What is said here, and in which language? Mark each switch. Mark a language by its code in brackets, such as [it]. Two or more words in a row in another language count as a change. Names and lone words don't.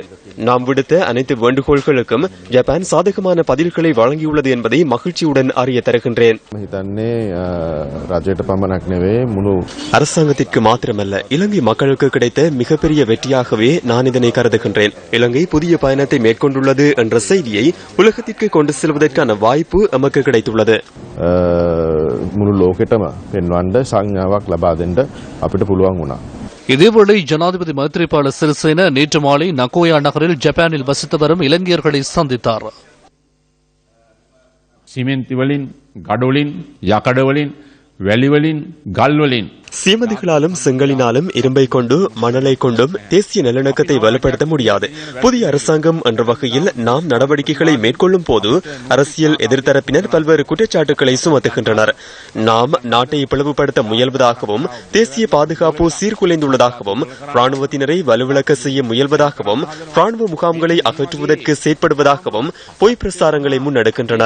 [ta] நாம் விடுத்த அனைத்து வேண்டுகோள்களுக்கும் ஜப்பான் சாதகமான பதில்களை வழங்கியுள்ளது என்பதை மகிழ்ச்சியுடன் அறிய தருகின்றேன். அரசாங்கத்திற்கு மாத்திரமல்ல, இலங்கை மக்களுக்கு கிடைத்த மிகப்பெரிய வெற்றியாகவே நான் இதனை கருதுகின்றேன். இலங்கை புதிய பயணத்தை மேற்கொண்டுள்ளது என்ற செய்தியை உலகத்திற்கு கொண்டு செல்வதற்கான வாய்ப்பு நமக்கு கிடைத்துள்ளது. [si] මුළු ලෝකෙටම පෙන්වන්න සංඥාවක් ලබා දෙන්න අපිට පුළුවන් වුණා. [ta] இதேவேளை ஜனாதிபதி மைத்ரிபால சிறிசேன நேற்று மாலை நகோயா நகரில் ஜப்பானில் வசித்து வரும் இலங்கையர்களை சந்தித்தார். [si] සිමෙන්ති වලින්, ගඩොලින්, යකඩ වලින්, වැලි වලින්, ගල් වලින් [ta] சீமதிகளாலும் செங்கலினாலும் இரும்பை கொண்டு மணலை கொண்டும் தேசிய நல்லிணக்கத்தை வலுப்படுத்த முடியாது. புதிய அரசாங்கம் என்ற வகையில் நாம் நடவடிக்கைகளை மேற்கொள்ளும் போது அரசியல் எதிர்த்தரப்பினர் பல்வேறு குற்றச்சாட்டுகளை சுமத்துகின்றனர். நாம் நாட்டை பிளவுபடுத்த முயல்வதாகவும் தேசிய பாதுகாப்பு சீர்குலைந்துள்ளதாகவும் ராணுவத்தினரை வலுவிழக்க செய்ய முயல்வதாகவும் ராணுவ முகாம்களை அகற்றுவதற்கு செயற்படுவதாகவும் பொய் பிரசாரங்களை முன்னெடுக்கின்றனர்.